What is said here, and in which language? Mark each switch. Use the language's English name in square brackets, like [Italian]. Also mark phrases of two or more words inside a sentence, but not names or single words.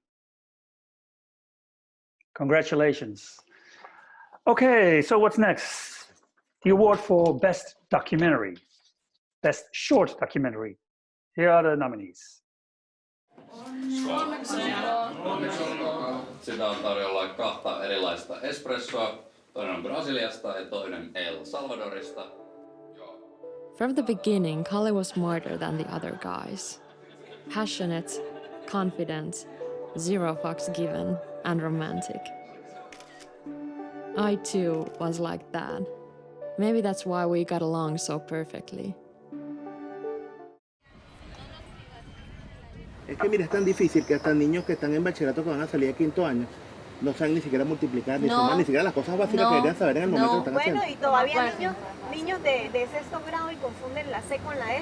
[English] Congratulations. Okay, so what's next? The award for Best Documentary, Best Short Documentary. Here are the nominees. [Finnish] Sitä on tarjolla 2 erilaista espressoa. Toinen on Brasiliasta ja toinen El Salvadorista. [English] From the beginning, Kalle was smarter than the other guys. Passionate, confident, zero fucks given, and romantic. I too was like that. Maybe that's why we got along so perfectly. [Spanish] Es que mira, es tan difícil que hasta niños que están en bachillerato que van a salir de 5º año no saben ni siquiera multiplicar, ni sumar, ni siquiera las cosas básicas que deberían saber en el momento que están haciendo. Bueno, y todavía niños de 6º grado y confunden la C con la S.